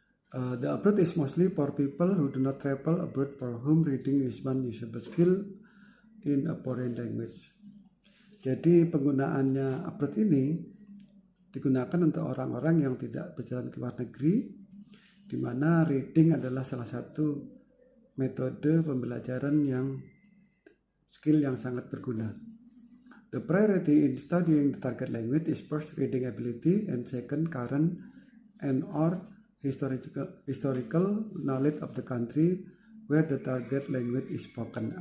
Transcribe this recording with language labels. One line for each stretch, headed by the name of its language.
English: The approach is mostly for people who do not travel abroad, for whom reading is one usable skill in a foreign language.
Indonesian: Jadi penggunaannya approach ini digunakan untuk orang-orang yang tidak berjalan ke luar negeri, di mana reading adalah salah satu metode pembelajaran yang skill yang sangat berguna.
English: The priority in studying the target language is first reading ability, and second current and or historical knowledge of the country where the target language is spoken.